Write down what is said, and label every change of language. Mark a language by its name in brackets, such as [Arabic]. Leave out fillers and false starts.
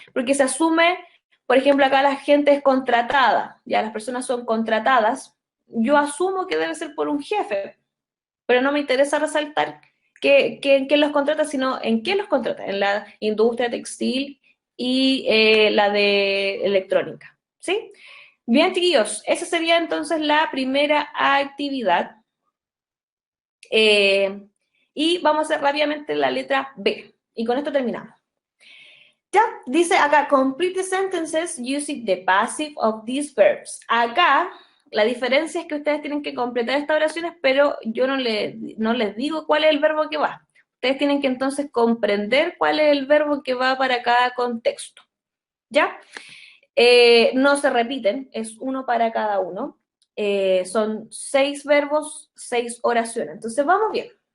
[Spanish] Porque se asume, por ejemplo, acá la gente es contratada, ya las personas son contratadas, yo asumo que debe ser por un jefe, pero no me interesa resaltar en qué los contrata, sino en qué los contrata, en la industria textil y la de electrónica, ¿sí? Bien, chiquillos, esa sería entonces la primera actividad. Y vamos a hacer rápidamente la letra B. Y con esto terminamos. Ya, dice acá, [English] complete the sentences using the passive of these verbs. [Spanish] Acá, la diferencia es que ustedes tienen que completar estas oraciones, pero yo no les digo cuál es el verbo que va. Ustedes tienen que entonces comprender cuál es el verbo que va para cada contexto. ¿Ya? No se repiten, es uno para cada uno. Son 6 verbos, 6 oraciones. Entonces, vamos bien.